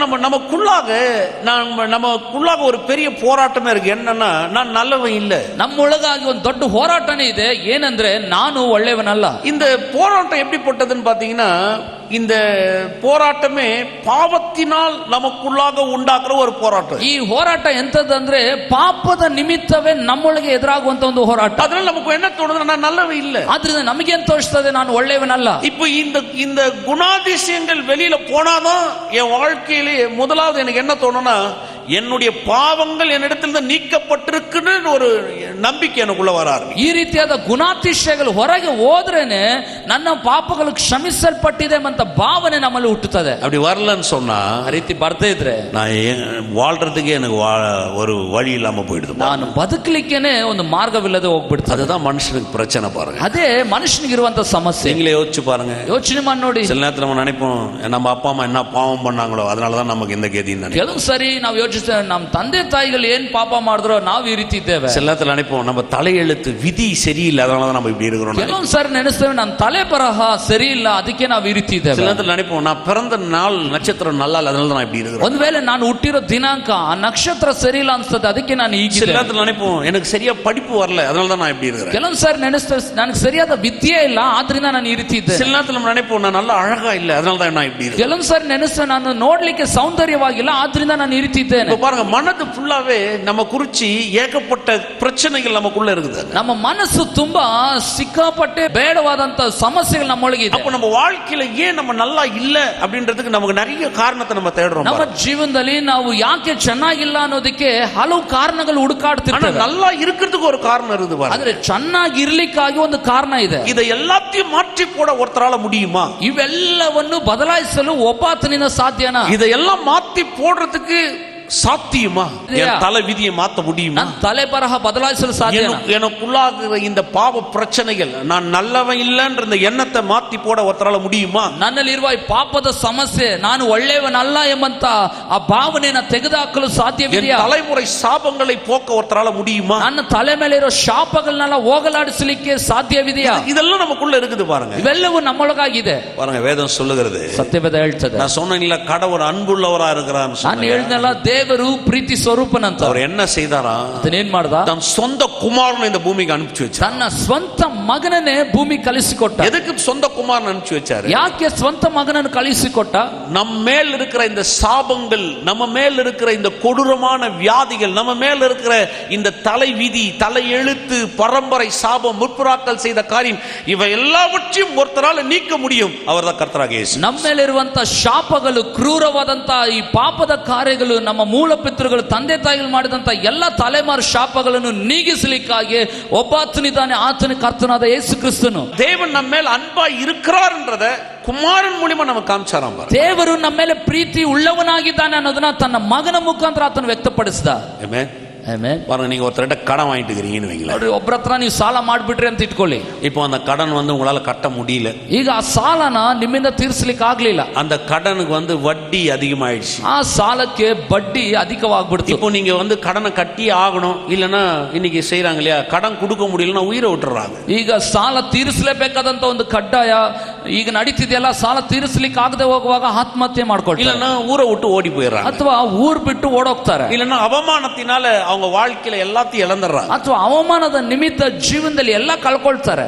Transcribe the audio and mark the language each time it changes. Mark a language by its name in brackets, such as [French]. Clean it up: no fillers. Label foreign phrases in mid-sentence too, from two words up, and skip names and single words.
[Tamil] நமக்குள்ளாக ஒரு பெரிய போராட்டமே இருக்கு. என்னன்னா நான் நல்லவன் இல்ல. [Kannada] ನಮ್ಮೊಳಗಾಗಿ ಒಂದು ದೊಡ್ಡ ಹೋರಾಟನೇ ಇದೆ. ಏನಂದ್ರೆ ನಾನು ಒಳ್ಳೆಯವನಲ್ಲ. [Tamil] இந்த போராட்டம் எப்படிப்பட்டதுன்னு பாத்தீங்கன்னா, இந்த போராட்டமே பாவத்தினால் நமக்குள்ளாக உண்டாக்குற ஒரு போராட்டம். [Kannada] ಈ ಹೋರಾಟ ಎಂತದಂದ್ರೆ ಪಾಪದ ನಿಮಿತ್ತವೇ ನಮ್ಮೊಳಗೆ ಎದುರಾಗುವಂತ ಒಂದು ಹೋರಾಟ. [Tamil] அதனால நமக்கு என்ன தோணுது, நான் நல்லவன் இல்ல. [Kannada] ಆದ್ರಿಂದ ನಮಗೇನ್ ತೋರಿಸ್ತದೆ, ನಾನು ಒಳ್ಳೆಯವನಲ್ಲ. [Tamil] இப்போ இந்த குணாதிசயங்கள் வெளியில போனாதான் என் வாழ்க்கையிலே முதலாவது எனக்கு என்ன தோணும்னா, என்னுடைய பாவங்கள் என்னிடத்தில் நீக்கப்பட்டிருக்குன்னு ஒரு நம்பிக்கை எனக்குள்ள வர ஆரம்பிக்கும். [Kannada] ಈ ರೀತಿಯಾದ ಗುಣಾತಿಶಯಗಳು ಹೊರಗೆ ಹೋದ್ರೇನೆ ನನ್ನ ಪಾಪಗಳು ಕ್ಷಮಿಸಲ್ಪಟ್ಟಿದೆ ಅಂತ ಭಾವನೆ ನಮ್ಮಲ್ಲಿ ಹುಟ್ಟುತ್ತದೆ. [Tamil] அப்படி வரலன்னு சொன்னா, [Kannada] ಆ ರೀತಿ ಬರ್ದೇ ಇದ್ರೆ [Tamil] நான் வாழ்றதுக்கே எனக்கு ஒரு வழி இல்லாம போயிடுது. [Kannada] ನಾನು ಬದುಕಲಿಕ್ಕೇನೆ ಒಂದು ಮಾರ್ಗವಿಲ್ಲದೆ ಹೋಗ್ಬಿಡ್ತದೆ. [Tamil] அதுதான் மனுஷனுக்கு பிரச்சனை பாருங்க. [Kannada] ಅದೇ ಮನುಷ್ಯನಿಗೆ ಇರುವಂತ ಸಮಸ್ಯೆ. [Tamil] நீங்களே யோசிச்சு பாருங்க, [Kannada] ಯೋಚನೆ ಮಾಡಿ ನೋಡಿ. [Tamil] சில நேரத்துல நம்ம நினைப்போம், நம்ம அப்பா அம்மா என்ன பாவம் பண்ணாங்களோ அதனாலதான் நமக்கு இந்த கதின்னு நினைப்போம். [Kannada] ಕೆಲವು ಸರಿ ನಾವು ಯೋಚಿಸ್ತೇವೆ, ನಮ್ಮ ತಂದೆ ತಾಯಿಗಳು ಏನ್ ಪಾಪ ಮಾಡಿದ್ರೋ ನಾವು ಈ ರೀತಿ ಇದ್ದೇವೆ. [Tamil] சில நேரத்துல நினைப்போம், நம்ம தலையெழுத்து விதி சரியில்லை அதனாலதான் நம்ம இப்படி இருக்கிறோம். [Kannada] ಕೆಲವೊಂದು ಸಾರಿ ನೆನೆಸ್ತೇವೆ, ನಮ್ಮ ತಲೆ ಬರಹ ಸರಿ ಇಲ್ಲ ಅದಕ್ಕೆ ನಾವು ಈ ರೀತಿ ಇದ್ದೇವೆ. [Tamil] சில நேரத்துல நினைப்போம், நான் பிறந்த நாள் நட்சத்திரம் நல்லா இல்லை அதனால நான் இப்படி இருக்கிறேன். [Kannada] ಒಂದು ವೇಳೆ ನಾನು ಹುಟ್ಟಿರೋ ದಿನಾಂಕ ಆ ನಕ್ಷತ್ರ ಸರಿ ಇಲ್ಲ ಅನ್ಸ್ತದೆ, ಅದಕ್ಕೆ ನಾನು ಈಗ. [Tamil] சில நேரத்துல நினைப்போம், எனக்கு சரியா படிப்பு வரல அதனால தான் நான் இப்படி இருக்கிறேன். [Kannada] ಕೆಲವೊಂದು ಸಾರಿ ನೆನೆಸ್ತೇವೆ, ನನಗೆ ಸರಿಯಾದ ವಿದ್ಯೆ ಇಲ್ಲ ಆದ್ರಿಂದ ನಾನು ಈ ರೀತಿ ಇದ್ದೆ. [Tamil] சில நேரத்துல நம்ம நினைப்போம், நான் நல்லா அழகா இல்லை அதனால தான் நான் இப்படி இருக்கேன். [Kannada] ಕೆಲವೊಂದು ಸಾರಿ ನೆನೆಸ್ತೇವೆ, ನಾನು ನೋಡ್ಲಿಕ್ಕೆ ಸೌಂದರ್ಯವಾಗಿಲ್ಲ ಆದ್ರಿಂದ ನಾನು ಈ ರೀತಿ ಇದ್ದೇನೆ. [Tamil] இப்ப பாருங்க, மனது ஃபுல்லாவே நம்ம குறிச்சி ஏகப்பட்ட பிரச்சனைகள் நமக்குள்ள இருக்குது. [Kannada] ನಮ್ಮ ಮನಸ್ಸು ತುಂಬಾ ಸಿಕ್ಕಾಪಟ್ಟೆ ಬೇಡವಾದಂತ ಸಮಸ್ಯೆಗಳು ನಮ್ಮೊಳಗೆ ಇದೆ. [Tamil] அப்ப நம்ம வாழ்க்கையில ஏன் நம்ம நல்லா இல்ல அப்படின்றதுக்கு நமக்கு நிறைய காரணத்தை நம்ம தேடுறோம். [Kannada] ನಮ್ಮ ಜೀವನದಲ್ಲಿ ನಾವು ಯಾಕೆ ಚೆನ್ನಾಗಿಲ್ಲ ಅನ್ನೋದಕ್ಕೆ ಹಲವು ಕಾರಣಗಳು ಹುಡುಕಾಡ್ತಿರ್ತೇವೆ. [Tamil] நல்லா இருக்கிறதுக்கு ஒரு காரணம் இருக்குது பாருங்க. [Kannada] ಆದ್ರೆ ಚೆನ್ನಾಗಿ ಇರ್ಲಿಕ್ಕಾಗಿ ಒಂದು ಕಾರಣ ಇದೆ. [Tamil] இதை எல்லாத்தையும் மாற்றி போட ஒருத்தரால முடியுமா? [Kannada] ಇವೆಲ್ಲವನ್ನು ಬದಲಾಯಿಸಲು ಒಬ್ಬಾತನಿಂದ ಸಾಧ್ಯನಾ? [Tamil] இதையெல்லாம் மாத்தி போடுறதுக்கு சாத்தியமா? என் தலை விதியை மாத்த முடியுமா? [Kannada] ನನ್ನ ತಲೆ ಬರಹ ಬದಲಾಯಿಸಲು ಸಾಧ್ಯನಾ? [Tamil] எனக்குள்ளாகிற இந்த பாவ பிரச்சனைகள், நான் நல்லவன் இல்லைன்ற இந்த எண்ணத்தை மாத்தி போட ஒருத்தரால முடியுமா? [Kannada] ನನ್ನಲ್ಲಿರುವ ಈ ಪಾಪದ ಸಮಸ್ಯೆ, ನಾನು ಒಳ್ಳೆಯವನಲ್ಲ ಎಂಬಂತ ಆ ಭಾವನೆಯನ್ನು ತೆಗೆದುಹಾಕಲು ಸಾಧ್ಯವಿದೆಯಾ? [Tamil] தலைமுறை சாபங்களை போக்க ஒருத்தரால முடியுமா? [Kannada] ನನ್ನ ತಲೆ ಮೇಲೆ ಇರೋ ಶಾಪಗಳನ್ನೆಲ್ಲ ಹೋಗಲಾಡಿಸಲಿಕ್ಕೆ ಸಾಧ್ಯವಿದೆಯಾ? [Tamil] இதெல்லாம் நமக்குள்ள இருக்குது பாருங்க. [Kannada] ಇವೆಲ್ಲವೂ ನಮ್ಮೊಳಗಾಗಿದೆ [Tamil] பாருங்க, வேதம் சொல்லுகிறது, [Kannada] ಸತ್ಯವೇದ ಹೇಳ್ತದೆ. [Tamil] நான் சொன்னேன்ல, கடவுள் அன்புள்ளவரா இருக்கிறார். [Kannada] ನಾನು ಹೇಳಿದ್ನಲ್ಲ, ದೇವರು ಪ್ರೀತಿ ಸ್ವರೂಪನಂತ. [Tamil] அவர் என்ன செய்தாரா? [Kannada] ಅದನ್ನೇನ್ ಮಾಡ್ದ? [Tamil] தன் சொந்த குமாரனை இந்த பூமிக்கு அனுப்பிச்சு வச்சார். [Kannada] ತನ್ನ ಸ್ವಂತ ಮಗನನ್ನೇ ಭೂಮಿ ಕಳಿಸಿಕೊಟ್ಟ. [Tamil] எதுக்கு சொந்த குமாரன் அனுப்பிச்சு வச்சாரு? [Kannada] ಯಾಕೆ ಸ್ವಂತ ಮಗನನ್ನು ಕಳಿಸಿಕೊಟ್ಟ? [Tamil] நம்ம மேல் இருக்கிற இந்த சாபங்கள், நம்ம மேல் இருக்கிற இந்த கொடூரமான வியாதிகள், நம்ம மேல் இருக்கிற இந்த தலை விதி, தலை எழுத்து, பரம்பரை சாபம், முற்புறாக்கள் செய்த காரியம், இவை எல்லாவற்றையும் ஒருத்தரால நீக்க முடியும். அவர்தான் கர்த்தராகிய இயேசு. [Kannada] ನಮ್ಮ ಮೇಲಿರುವಂತ ಶಾಪಗಳು, ಕ್ರೂರವಾದಂತ ಈ ಪಾಪದ ಕಾರ್ಯಗಳು, ನಮ್ಮ ಮೂಲ ಪಿತೃಗಳು, ತಂದೆ ತಾಯಿಗಳು ಮಾಡಿದಂತ ಎಲ್ಲ ತಲೆಮಾರು ಶಾಪಗಳನ್ನು ನೀಗಿಸಲಿಕ್ಕಾಗಿ ಒಬ್ಬಾತನಿದ್ದಾನೆ, ಆತನ ಕರ್ತನಾದ ಯೇಸು ಕ್ರಿಸ್ತನು. [Tamil] தேவன் நம்ம மேல் அன்பா இருக்கிறார்ன்றத குமாரன் மூலமா நமக்கு காமிச்சாராம். [Kannada] ದೇವರು ನಮ್ಮ ಮೇಲೆ ಪ್ರೀತಿ ಉಳ್ಳವನಾಗಿದ್ದಾನೆ ಅನ್ನೋದನ್ನ ತನ್ನ ಮಗನ ಮುಖಾಂತರ ಆತನು ವ್ಯಕ್ತಪಡಿಸಿದ. ಆಮೆನ್. ಆಮೆನ್. [Tamil] பாருங்க, நீங்க ஒருத்தர்ட்ட கடன் வாங்கிட்டு இருக்கீங்கன்னு வைங்களேன். [Kannada] ಒಬ್ಬರ ಹತ್ರ ನೀವು ಸಾಲ ಮಾಡ್ಬಿಟ್ರಿ ಅಂತ ಇಟ್ಕೊಳ್ಳಿ. [Tamil] இப்போ அந்த கடன் உங்களால கட்ட முடியல. [Kannada] ಈಗ ಆ ಸಾಲನ ನಿಮ್ಮಿಂದ ತೀರಿಸಲಿಕ್ಕೆ ಆಗ್ಲಿಲ್ಲ. [Tamil] அந்த கடனுக்கு வட்டி அதிகமாயிடுச்சு. [Kannada] ಆ ಸಾಲಕ್ಕೆ ಬಡ್ಡಿ ಅಧಿಕವಾಗ್ಬಿಡ್ತು. [Tamil] இப்போ நீங்க கடனை கட்டி ஆகணும், இல்லனா இன்னைக்கு செய்றாங்க இல்லையா, கடன் கொடுக்க முடியலன்னா உயிரை விட்டுறாங்க. [Kannada] ಈಗ ಸಾಲ ತೀರಿಸಲೇಬೇಕಾದಂತ ಒಂದು ಕಡ್ಡಾಯ ಈಗ ನಡೀತಿದೆಯಲ್ಲ, ಸಾಲ ತೀರಿಸಲಿಕ್ಕೆ ಆಗದೆ ಹೋಗುವಾಗ ಆತ್ಮಹತ್ಯೆ ಮಾಡ್ಕೊಳ್ತಾರೆ, [Tamil] இல்லனா ஊரை விட்டு ஓடி போயிடுறாங்க, [Kannada] ಅಥವಾ ಊರ್ ಬಿಟ್ಟು ಓಡೋಗ್ತಾರೆ, [Tamil] இல்லனா அவமானத்தினால அவங்க வாழ்க்கையில எல்லாத்தையும் இழந்துறாங்க, [Kannada] ಅಥವಾ ಅವಮಾನದ ನಿಮಿತ್ತ ಜೀವನದಲ್ಲಿ ಎಲ್ಲ ಕಳ್ಕೊಳ್ತಾರೆ.